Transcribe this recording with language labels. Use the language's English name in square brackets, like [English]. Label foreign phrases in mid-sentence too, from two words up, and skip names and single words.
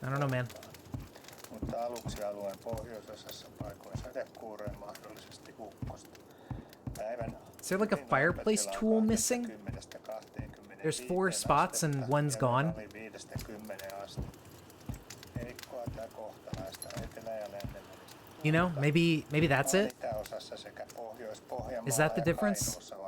[English] I don't know, man. [Finnish] mutta aluksi alueen pohjoisosassa paikoin sadekuuroja, mahdollisesti ukkosta. Päivän [English] Is there like a fireplace tool missing? There's 4 spots and one's gone. You know, maybe that's it? Is that the difference?